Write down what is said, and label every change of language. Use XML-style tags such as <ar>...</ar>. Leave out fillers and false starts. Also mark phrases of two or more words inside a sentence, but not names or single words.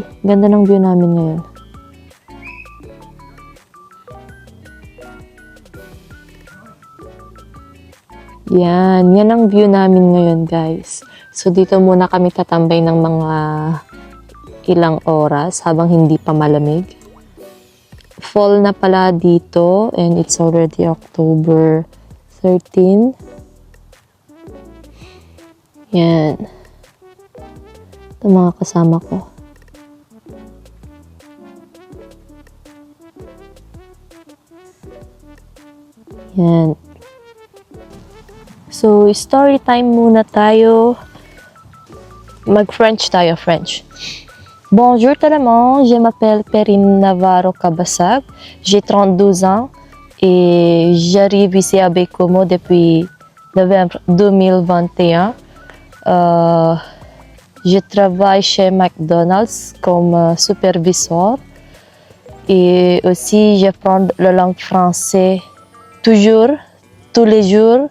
<tl>Ganda ng view namin ngayon. Yan ang view namin ngayon guys. So, dito muna kami tatambay ng mga ilang oras habang hindi pa malamig.</tl> <en>Fall</en> <tl>na pala dito</tl> <en>and it's already October 13.</en> <tl>Yan. Ito mga kasama ko. Yan. So,</tl> <en>story time</en> <tl>muna tayo. Mag-French tayo, French.</tl> <fr>Bonjour tout le monde, je m'appelle Perrine Navarro Cabasag, j'ai 32 ans et j'arrive ici à Baie-Comeau depuis novembre 2021. Je travaille chez McDonald's comme superviseur et aussi j'apprends la langue française toujours, tous les jours.</fr>